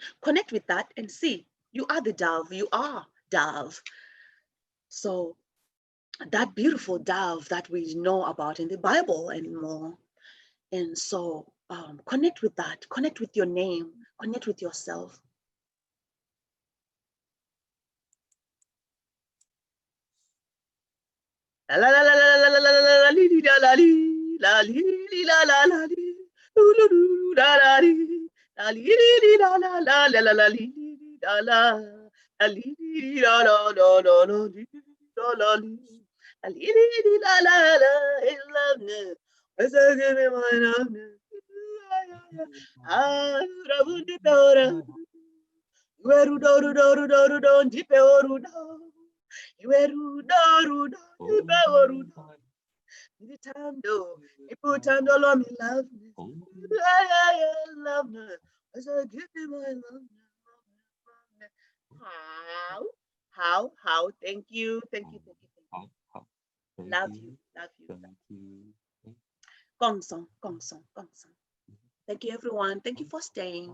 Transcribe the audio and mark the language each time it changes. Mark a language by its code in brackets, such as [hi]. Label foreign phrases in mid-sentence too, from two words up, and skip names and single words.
[en] Connect with that and see. You are the dove. You are dove. So that beautiful dove that we know about in the Bible and more. And so connect with that. Connect with your name. Connect with yourself. La la la la la la la la la li la la li la li la la la li lu lu la la li la li la la la la la la li la la la li la la la la la li la la li la li la la la in loveness. What's a give me my loveness? Ah, rabundi tora. Weru doru doru doru don jipe oru do. Weru doru do jipe oru do. Nitando, iputando lo mi loveness. Loveness. What's a give me my loveness? How? Thank you. Love you. Gong song. Thank you, everyone. Thank you for staying.